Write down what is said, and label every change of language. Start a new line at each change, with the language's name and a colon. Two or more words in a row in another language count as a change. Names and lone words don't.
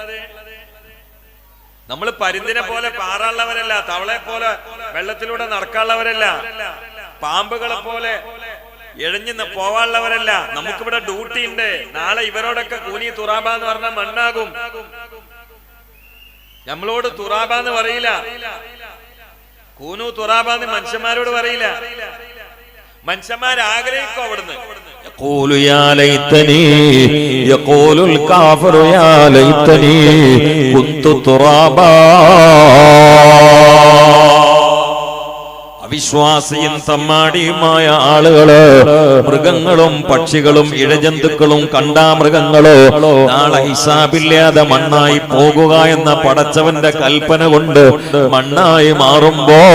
Malayalam: നമ്മൾ പരിന്തിനെ പോലെ പാറാനുള്ളവരല്ല, തവളെ പോലെ വെള്ളത്തിലൂടെ നടക്കാനുള്ളവരല്ല, പാമ്പുകളെ പോലെ എഴഞ്ഞു പോവാനുള്ളവരല്ല. നമുക്കിവിടെ ഡ്യൂട്ടി ഉണ്ട്. നാളെ ഇവരോടൊക്കെ
Arabic: كوني ترابا
Malayalam: എന്ന് പറഞ്ഞാൽ മണ്ണാകും. നമ്മളോട് തുറാബ എന്ന് പറയില്ല,
Arabic: كونوا ترابا
Malayalam: എന്ന് മനുഷ്യന്മാരോട് പറയില്ല. മനുഷ്യന്മാർ ആഗ്രഹിക്കും അവിടുന്ന്.
Arabic: يقول يا ليتني يقول الكافر يا ليتني كنت ترابا.
Malayalam: അവിശ്വാസിയും തമ്മാടിയുമായ ആളുകള്, മൃഗങ്ങളും പക്ഷികളും ഇഴജന്തുക്കളും കണ്ടാമൃഗങ്ങളോ നാളെ ഹിസാബില്ലാതെ മണ്ണായി പോകുക എന്ന പടച്ചവന്റെ കൽപ്പന കൊണ്ട് മണ്ണായി മാറുമ്പോ